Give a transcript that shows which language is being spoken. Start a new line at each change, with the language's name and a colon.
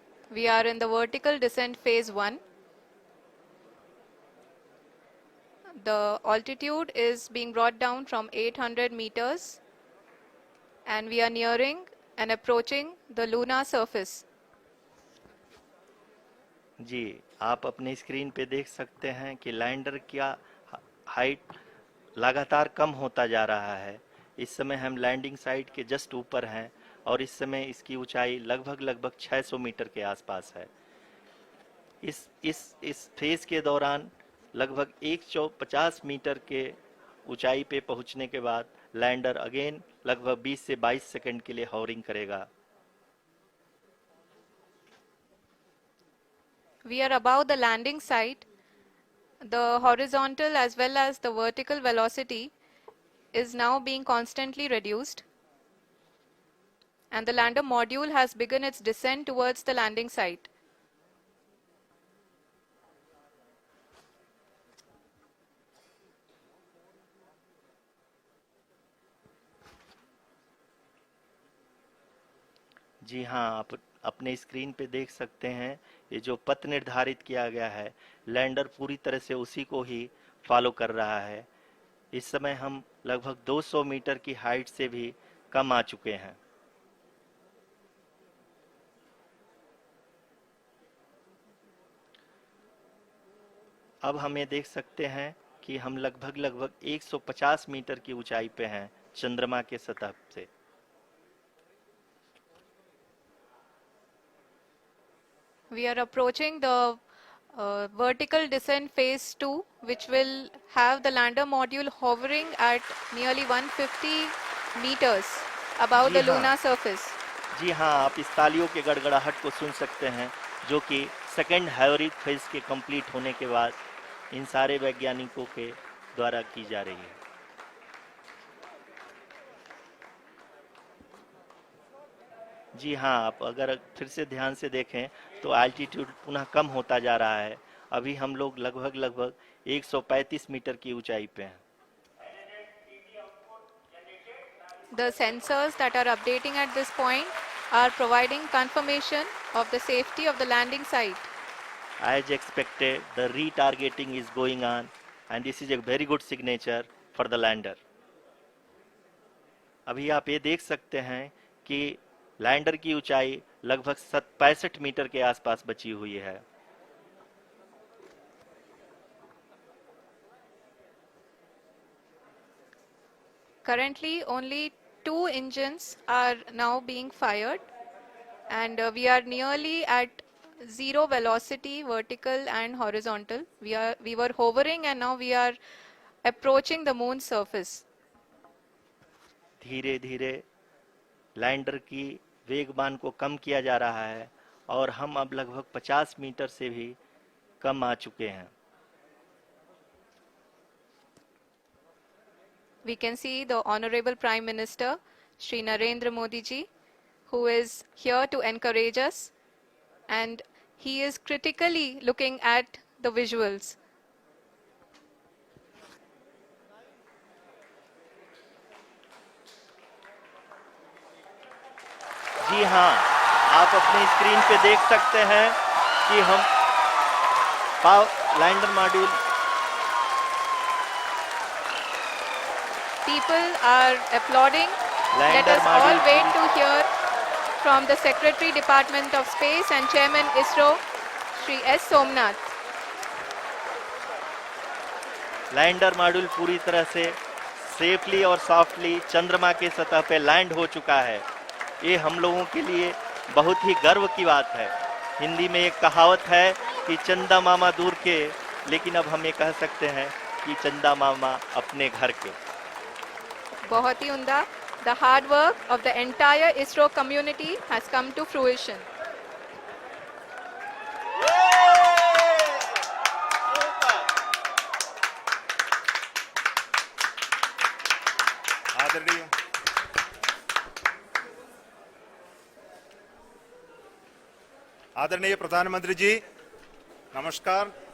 English: We are in the vertical descent phase 1. The altitude is being brought down from 800 meters and we are nearing and approaching the lunar surface.
Hindi: जी, आप अपने screen पे देख सकते हैं कि lander का height लगातार कम होता जा रहा है। इस समय हम लैंडिंग साइट के जस्ट ऊपर हैं और इस समय इसकी ऊंचाई लगभग 600 मीटर के आसपास है। इस फेज के दौरान लगभग 150 मीटर के ऊंचाई पे पहुंचने के बाद लैंडर अगेन लगभग 20 से 22 सेकंड के लिए हॉवरिंग करेगा।
English: We are above the landing site. The horizontal as well as the vertical velocity is now being constantly reduced. And the lander module has begun its descent towards the landing site.
Hindi: जी हाँ, आप अपने screen पे देख सकते हैं ये जो पथ निर्धारित किया गया है, लैंडर पूरी तरह से उसी को ही फॉलो कर रहा है। इस समय हम लगभग 200 मीटर की हाइट से भी कम आ चुके हैं। अब हम ये देख सकते हैं कि हम लगभग 150 मीटर की ऊंचाई पे हैं चंद्रमा के सतह से।
English: We are approaching the vertical descent phase 2, which will have the lander module hovering at nearly 150 meters above the lunar surface.
Hindi: जी हाँ, आप इस तालियों के गड़गड़ाहट को सुन सकते हैं, जो कि सेकेंड हाइवरिक फेज के कंप्लीट होने के बाद इन सारे वैज्ञानिकों के द्वारा की जा रही है। जी हाँ, आप अगर फिर से ध्यान से देखें तो एल्टीट्यूड पुनः कम होता जा रहा है। अभी हम लोग लगभग 135 मीटर की ऊंचाई पे हैं।
English: The sensors that are updating at this point are providing confirmation of the safety of the landing site. As expected, the retargeting is going on and this is a very good signature for the lander.
Hindi: अभी आप ये देख सकते हैं कि lander की ऊंचाई लगभग 65 मीटर के आसपास बची हुई है।
English: Currently, only 2 engines are now being fired, and we are nearly at zero velocity, vertical and horizontal. We were hovering, and now we are approaching the moon's surface.
Hindi: धीरे धीरे लैंडर की वेगमान को कम किया जा रहा है और हम अब लगभग 50 मीटर से भी कम आ चुके हैं।
English: We can see the Honorable Prime Minister, Shri Narendra Modi ji, who is here to encourage us, and he is critically looking at the visuals.
Hindi: जी हाँ, आप अपनी स्क्रीन पे देख सकते हैं कि हम lander module
English: People are applauding. Let us all wait to hear from the Secretary Department of Space and Chairman ISRO, Shri S. Somnath.
Hindi: Lander module पूरी तरह से सेफली और सॉफ्टली चंद्रमा के सतह पे लैंड हो चुका है। ये हम लोगों के लिए बहुत ही गर्व की बात है। हिंदी में एक कहावत है कि चंदा मामा दूर के, लेकिन अब हम ये कह सकते हैं कि चंदा मामा अपने घर के। बहुत ही उम्दा।
English: The hard work of the entire ISRO community has come to fruition.
Hindi: आदरणीय आदरणीय प्रधानमंत्री जी, नमस्कार.